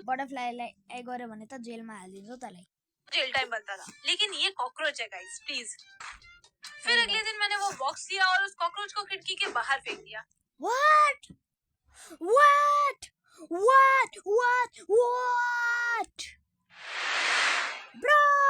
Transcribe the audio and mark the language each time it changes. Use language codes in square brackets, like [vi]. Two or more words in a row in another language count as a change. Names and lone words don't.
[ne] बटरफ्लाईलाई ए गरे भने त जेलमा हाल्दिन्छ तलाई। [en] jail time [hi] बनता था, लेकिन ये कॉकरोच है [en] guys, please. [hi] फिर अगले दिन मैंने वो बॉक्स लिया और उस कॉकरोच को खिड़की के बाहर फेंक दिया। [en] What? Bro!